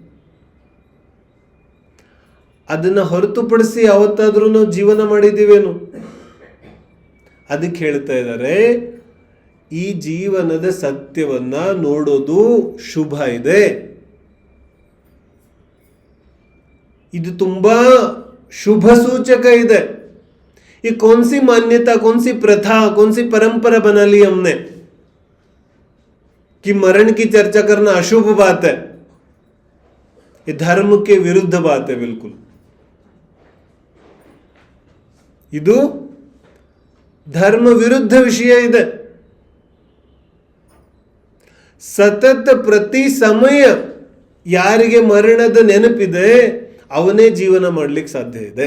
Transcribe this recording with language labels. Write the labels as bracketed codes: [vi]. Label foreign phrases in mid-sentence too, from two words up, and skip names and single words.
[kn] ಅದನ್ನ ಹೊರತುಪಡಿಸಿ ಯಾವತ್ತಾದ್ರೂ ನಾವು ಜೀವನ ಮಾಡಿದ್ದೀವೇನು? ಅದಕ್ಕೆ ಹೇಳ್ತಾ ಇದ್ದಾರೆ, ಈ ಜೀವನದ ಸತ್ಯವನ್ನ ನೋಡೋದು ಶುಭ ಇದೆ. ಇದು ತುಂಬಾ ಶುಭ ಸೂಚಕ ಇದೆ. [hi] ये कौन सी मान्यता, कौन सी प्रथा, कौन सी परंपरा बना ली हमने कि मरण की चर्चा करना अशुभ बात है. ये धर्म के विरुद्ध बात है बिल्कुल. [kn] ಇದು ಧರ್ಮ ವಿರುದ್ಧ ವಿಷಯ ಇದೆ. ಸತತ ಪ್ರತಿ ಸಮಯ ಯಾರಿಗೆ ಮರಣದ ನೆನಪಿದೆ ಅವನೇ ಜೀವನ ಮಾಡಲಿಕ್ಕೆ ಸಾಧ್ಯ ಇದೆ.